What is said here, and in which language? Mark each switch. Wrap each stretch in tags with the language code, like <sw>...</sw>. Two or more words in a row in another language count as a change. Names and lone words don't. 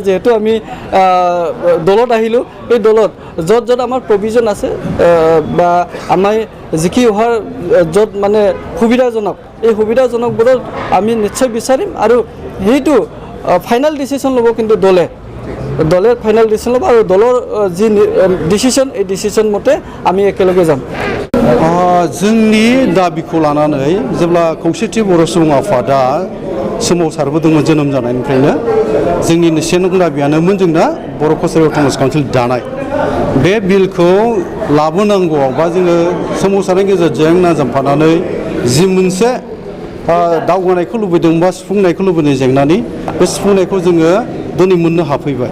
<as>যিহেতু আমি দলত আহিলোঁ, এই দলত য'ত আমাৰ প্ৰভিজন আছে বা আমাৰ জিকি অহাৰ য'ত মানে সুবিধাজনক এই সুবিধাজনকবোৰত আমি নিশ্চয় বিচাৰিম আৰু সেইটো</as> <en>final decision</en> <as>ল'ব কিন্তু দলে</as> <en>final decision</en> <as>ল'ব আৰু দলৰ যি ডিচিশ্যন এই ডিচিশ্যন মতে আমি একেলগে যাম।</as> <brx>जोंनि दाबिखौ लानानै जेब्ला खौसेथि बर' सुबुं आफादा सोमावसारबोदोंमोन जोनोम जानायनिफ्रायनो जोंनि से नं दाबियानोमोन जोंना बर' कसारि अट'नमास काउन्सिल दानाय बे बिलखौ लाबोनांगौआव बा जोङो सोमावसारनायनि गेजेरजों नाजाबफानानै जि मोनसे दावगानायखौ लुबैदों बा सुफुंनायखौ लुबैदों जेंनानि बे सुफुंनायखौ जोङो दिनै मोननो हाफैबाय</brx>